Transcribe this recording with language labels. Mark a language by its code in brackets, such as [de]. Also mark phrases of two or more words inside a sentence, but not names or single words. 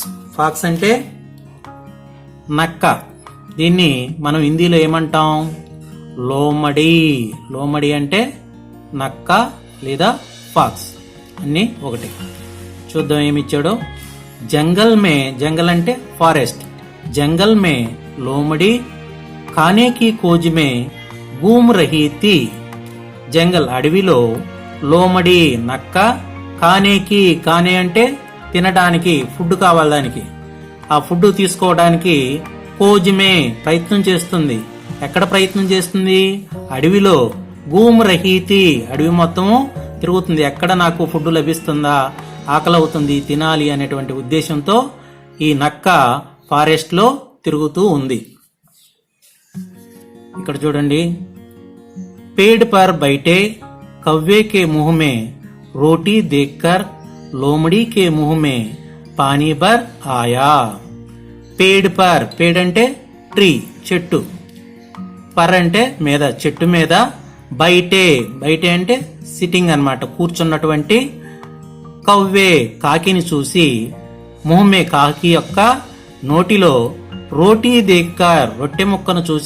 [te] ఫాక్స్ అంటే నక్క. దీన్ని మనం హిందీలో ఏమంటాం? లోమడి. లోమడి అంటే నక్క లేదా ఫాక్స్, అన్ని ఒకటి. చూద్దాం ఏమిచ్చాడో. జంగల్ అంటే ఫారెస్ట్. [hi] जंगल में लोमड़ी खाने की खोज में घूम रही थी. [te] జంగల్ అడవిలో లోమడి నక్క ఖానే అంటే తినడానికి, ఫుడ్ కావాలి దానికి. ఆ ఫుడ్ తీసుకోవడానికి [hi] खोज में [te] ప్రయత్నం చేస్తుంది. ఎక్కడ ప్రయత్నం చేస్తుంది? అడవిలో. [hi] घूम रही थी [te] అడవి మొత్తము తిరుగుతుంది. ఎక్కడ నాకు ఫుడ్ లభిస్తుందా, ఆకలి అవుతుంది, తినాలి అనేటువంటి ఉద్దేశంతో ఈ నక్క ఫారెస్ట్ లో తిరుగుతూ ఉంది. ఇక్కడ చూడండి, [hi] पेड़ पर बैठे कौवे के मुंह में रोटी देखकर लोमड़ी के मुंह में पानी भर आया. [te] పేడ్ అంటే ట్రీ, చెట్టు. పర్ అంటే మీద, చెట్టు మీద. బయటే అంటే సిట్టింగ్ అన్నమాట, కూర్చున్నటువంటి. కవ్వే కాకిని చూసి, ముహమే కాకి యొక్క నోటిలో, [hi] रोटी देखकर [te] రొట్టె ముక్కను చూసి.